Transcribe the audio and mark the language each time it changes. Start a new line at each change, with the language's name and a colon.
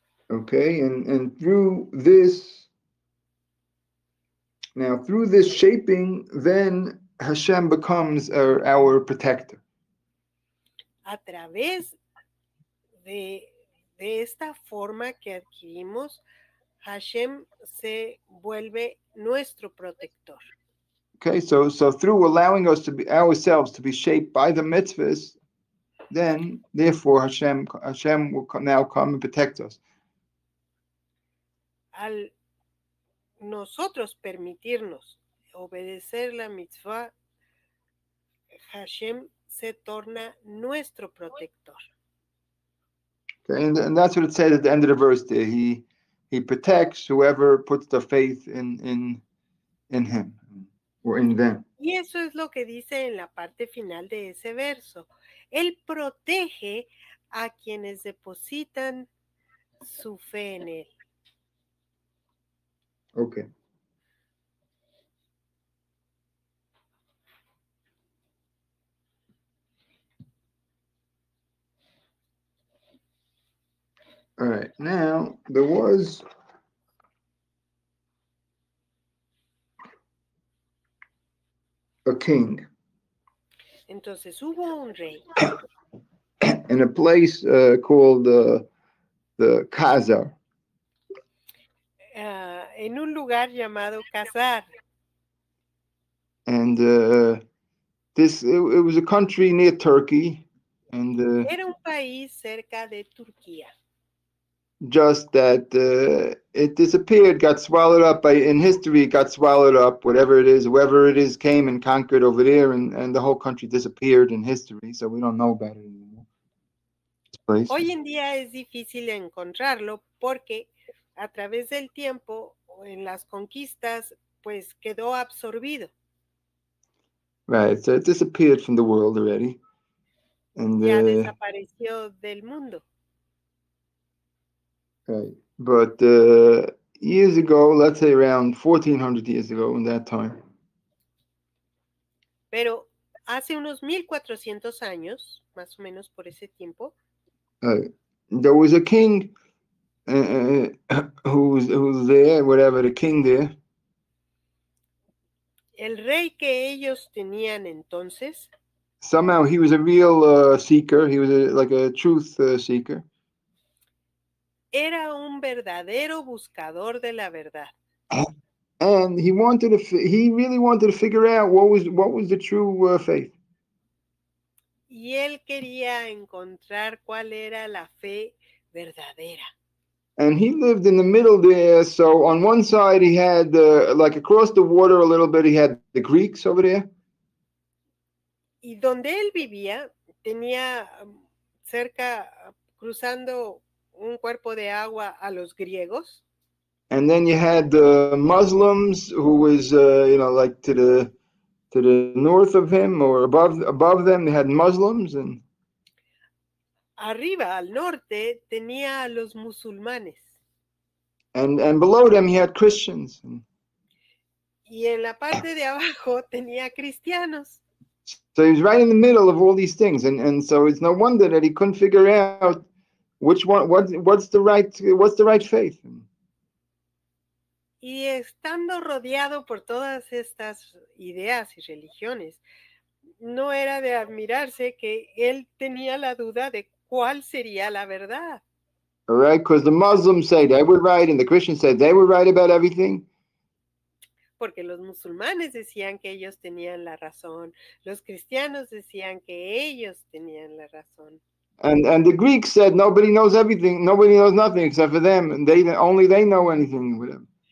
English: Okay, and through this shaping, then Hashem becomes our protector.
Spanish: A través de esta forma que adquirimos, Hashem se vuelve nuestro protector.
English: Okay, so through allowing us to be ourselves to be shaped by the mitzvahs, then therefore Hashem will now come and protect us.
Spanish: Al nosotros permitirnos obedecer la mitzvah, Hashem se torna nuestro protector.
English: Okay, and that's what it said at the end of the verse there. He protects whoever puts their faith in him or in them.
Spanish: Y eso es lo que dice en la parte final de ese verso. Él protege a quienes depositan su fe en él.
English: Okay. All right. Now there was a king.
Spanish: Entonces hubo un rey.
English: In a place called the Khazar.
Spanish: En un lugar llamado Khazar.
English: And it was a country near Turkey. And
Spanish: era un país cerca de Turquía.
English: Just that it disappeared, got swallowed up in history, got swallowed up, whoever it is came and conquered over there, and the whole country disappeared in history, so we don't know about it anymore.
Spanish: Hoy en día es difícil encontrarlo porque a través del tiempo, en las conquistas, pues quedó absorbido.
English: Right, so it disappeared from the world already. And,
Spanish: ya desapareció del mundo.
English: Right. But years ago, let's say around 1400 years ago, in that time.
Spanish: Pero hace unos 1400 años, más o menos por ese tiempo,
English: there was a king who was there, whatever, the king there.
Spanish: El rey que ellos tenían entonces.
English: Somehow he was a real seeker. He was like a truth seeker.
Spanish: Era un verdadero buscador de la verdad.
English: And he really wanted to figure out what was the true faith.
Spanish: Y él quería encontrar cuál era la fe verdadera.
English: And he lived in the middle there. So on one side he had like across the water a little bit, he had the Greeks over there.
Spanish: Y donde él vivía tenía cerca, cruzando un cuerpo de agua, a los griegos.
English: And then you had the Muslims, who was like to the north of him or above them. They had Muslims, and
Spanish: arriba al norte tenía a los musulmanes.
English: And below them he had Christians.
Spanish: Y en la parte de abajo tenía cristianos.
English: So he was right in the middle of all these things, and so it's no wonder that he couldn't figure out which one, what's the right faith.
Spanish: Y estando rodeado por todas estas ideas y religiones, no era de admirarse que él tenía la duda de cuál sería la verdad.
English: All right, because the Muslims say they were right, and the Christians said they were right about everything.
Spanish: Porque los musulmanes decían que ellos tenían la razón, los cristianos decían que ellos tenían la razón.
English: And the Greeks said nobody knows everything, nobody knows nothing except for them, and only they know anything with them.